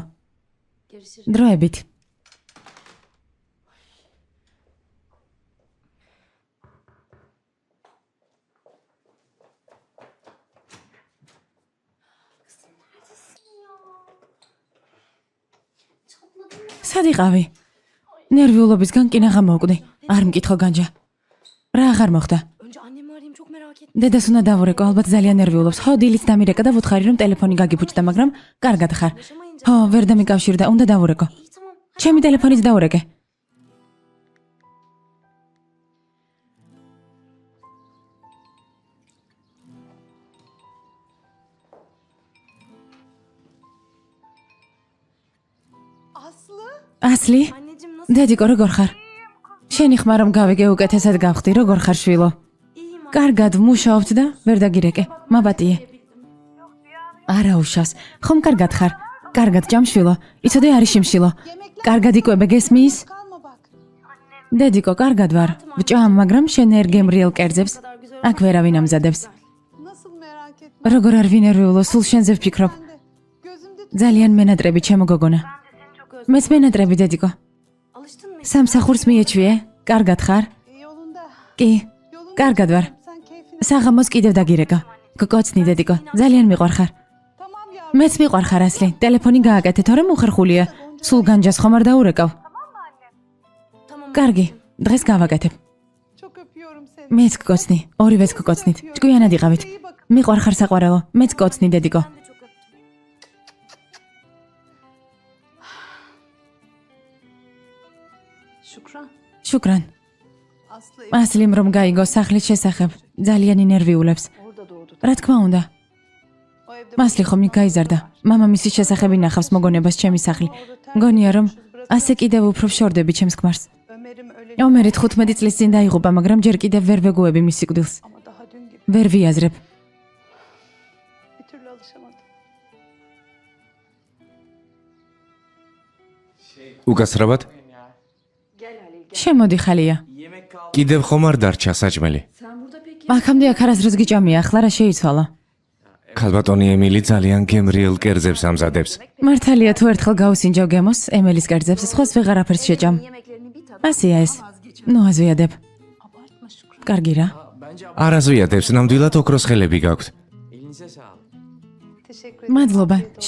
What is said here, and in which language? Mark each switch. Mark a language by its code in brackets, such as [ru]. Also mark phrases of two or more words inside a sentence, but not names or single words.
[ka] დროებით. სად იყავი? ნერვიულობისგან კინაღა მოვკვდი. არ მკითხო განჯა. რა აღარ მოხდა? [tr] Önce annemi arayayım çok merak ettim. [ka] დედას უნდა დავურეკო, ალბათ ძალიან ნერვიულობს. ხო, დილით დამირეკა და ვუთხარი რომ ტელეფონი გაგიფუჭდა, მაგრამ კარგად ხარ. ხო, ვერ დამიკავშირდა, უნდა დავურეკო. [tr] İyi tamam. [ka] ჩემი ტელეფონიც დაურეკე. ასლი? [tr] Anneciğim nasıl? [ka] დედიკო, როგორ ხარ? შენი ხმა რომ გავიგე უკეთესად გავხდი, როგორ ხარ შვილო? [tr] İyiyim anne. [ka] კარგად მუშაობთ და ვერ დაგირეკე. მაბატიე. არა უშავს. ხომ კარგად ხარ? კარგად ჭამშვილო. იცოდე არის შიმშილო. კარგად იკვებე, გესმის? დედიკო, კარგად ვარ. ვჭამ, მაგრამ შენ არ გემრიელ კერძებს. აქ ვერავინ ამზადებს. [tr] Nasıl merak etme. [ka] როგორ არ ვინერვიულო, სულ შენზე ვფიქრობ. Gözümde ძალიან მენატრები ჩემო გოგონა. მეც მენატრები დედიკო. [tr] Alıştın mı? [ka] სამსახურს მიეჩვიე? კარგად ხარ? yolunda. კი. Yolunda. კარგად ვარ. [tr] Sen keyfini. [ka] საღამოს კიდევ დაგირეკა. გკოცნი დედიკო. ძალიან მიყვარხარ. [tr] Tamam yavrum. [ka] მეც მიყვარხარ ასლი. ტელეფონი გააკეთე, თორემ უხერხულია. სულ განჯას ხომ არ დაურეკავ? Tamam. კარგი, დღეს გავაკეთებ. [tr] Çok öpüyorum seni. [ka] მეც გკოცნი, ორივეც გკოცნით. ჭკვიანად იყავით. [tr] İyi bakın. [ka] მიყვარხარ საყვარელო, მეც გკოცნი დედიკო. [tr] Ben de çok öptüm. Şükran. [ka] შუკრან. Aslı ასლიმ რომ გაიგო სახლის შესახებ, ძალიან ინერვიულებს. [tr] orada doğdu. [ka] რა თქმა უნდა, [tr] O evde [ka] მასლი ხომ იქ გაიზარდა. მამამისის შესახებ ინახავს მოგონებას ჩემი სახლი. მგონია რომ ასე კიდევ უფრო ვშორდები ჩემს ქმარს. [tr] Ömer'im öyle [ka] ომერი 15 წლის წინ დაიღუპა, მაგრამ ჯერ კიდევ ვერ ვეგუები მის სიკვდილს. [tr] ama daha dün gibi [ka] ვერ ვიაზრებ. [tr] bir türlü alışamadım. [ka] უკაცრავად, შემოდი ხალია. კიდევ ხომ არ დარჩა საჭმელი? აქამდე აქ არასდროს გიჭამია, ახლა რა შეიცვალა? ქალბატონი ემილი ძალიან გემრიელ კერძებს ამზადებს. მართალია თუ ერთხელ გავუსინჯავ გემოს, ემელის კერძებს, სხვას ვეღარაფერს შეჭამ. [tr] Yemeklerini bir tadı. [ka] ასეა ეს. ნუ აზვიადებ. Abartma Şükran. კარგი რა. არ აზვიადებს, ნამდვილად ოქროს ხელები გაქვთ. [tr] Elinize sağlık. Teşekkür ederim. [ka] მადლობა, [tr] Afiyet olsun.